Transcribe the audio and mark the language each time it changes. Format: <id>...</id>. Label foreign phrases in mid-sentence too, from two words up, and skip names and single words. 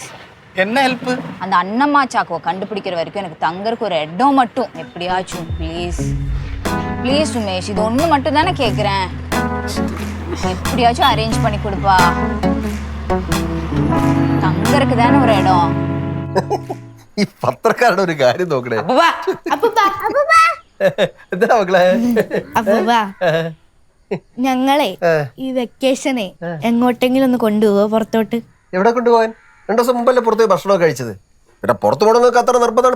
<ta>என்ன ஹெல்ப்? அந்த அன்னம்மா சாக்கோவை கண்டுபிடிக்கிற வரைக்கும் எனக்கு தங்கறதுக்கு ஒரு இடம் மட்டும் எப்படியாச்சும் ப்ளீஸ். ப்ளீஸ் சுமேஷ், இது ஒன்று மட்டும் தானே கேட்குறேன். எப்படியாச்சும் அரேஞ்ச் பண்ணி கொடுப்பா. தங்கறதுக்கு தானே ஒரு இடம்.</ta> <ml>ഈ പത്രക്കാരുടെ ഒരു കാര്യം നോക്കണേ. എന്താ മക്കളെ? അപ്പൂപ്പാ, ഞങ്ങളെ ഈ വെക്കേഷനെ എങ്ങോട്ടെങ്കിലും ഒന്ന് കൊണ്ടുപോവോ പുറത്തോട്ട്? എവിടെ കൊണ്ടുപോകാൻ? 2 ദിവസം മുമ്പല്ലേ പുറത്ത് പോയി ഭക്ഷണമൊക്കെ കഴിച്ചത്. പിന്നെ പുറത്തു പോകണമെന്നൊക്കെ അത്ര നിർബന്ധമാണ്.</ml>